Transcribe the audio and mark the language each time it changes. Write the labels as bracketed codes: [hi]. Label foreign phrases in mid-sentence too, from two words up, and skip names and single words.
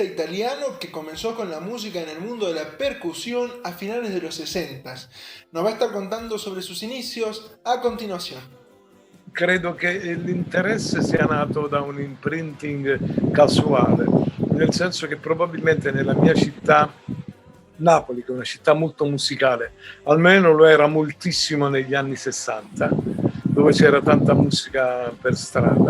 [es] italiano que comenzó con la música en el mundo de la percusión a finales de los 60. Nos va a estar contando sobre sus inicios a continuación. [it] Credo che l'interesse sia nato da un imprinting casuale, nel senso che probabilmente nella mia città, Napoli, che è una città molto musicale, almeno lo era moltissimo negli anni 60, dove c'era tanta musica per strada.